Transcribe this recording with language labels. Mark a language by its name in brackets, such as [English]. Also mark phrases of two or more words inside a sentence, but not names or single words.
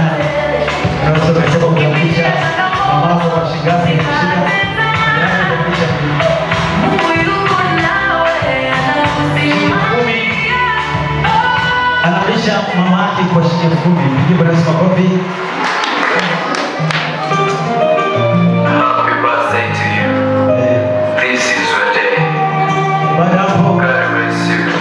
[Swahili] Naweza kusema kukaribisha mamako wa Shingapi analisha mama yake kwa shilingi 10,000. Pigie Bwana makofi. [English] Happy birthday to you. This is your day. [Swahili] Baada hapo [English] God bless you.